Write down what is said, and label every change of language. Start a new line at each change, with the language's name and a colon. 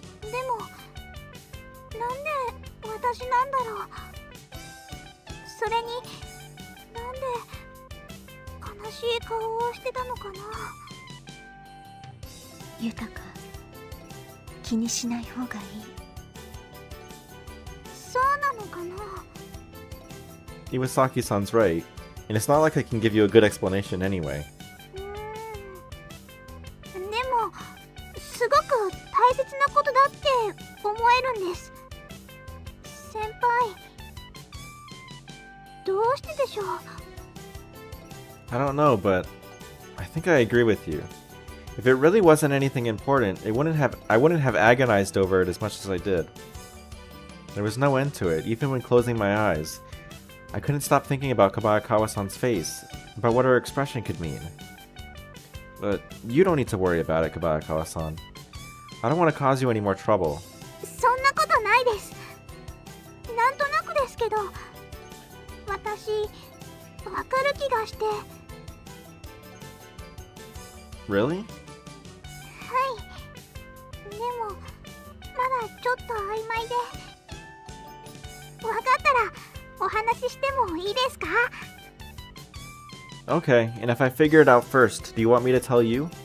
Japanese: でもなんで私なんだろう。それになんで悲しい顔をしてたのかな。豊か、気にしない方がいい。そうなのかな。
English: Iwasaki-san's right, and it's not like I can give you a good explanation anyway.
Japanese: でもすごく大切なことだって思えるんです。先輩、どうしてでしょう。
English: I don't know, but I think I agree with you. If it really wasn't anything important, I wouldn't have agonized over it as much as I did. There was no end to it, even when closing my eyes. I couldn't stop thinking about Kabayakawa-san's face, about what her expression could mean. But you don't need to worry about it, Kabayakawa-san. I don't want to cause you any more trouble.
Japanese: そんなことないです。なんとなくですけど、私わかる気がして。
English: Really?
Japanese: はい。でもまだちょっと曖昧で。わかったらお話ししてもいいですか？
English: Okay, and if I figure it out first, do you want me to tell you?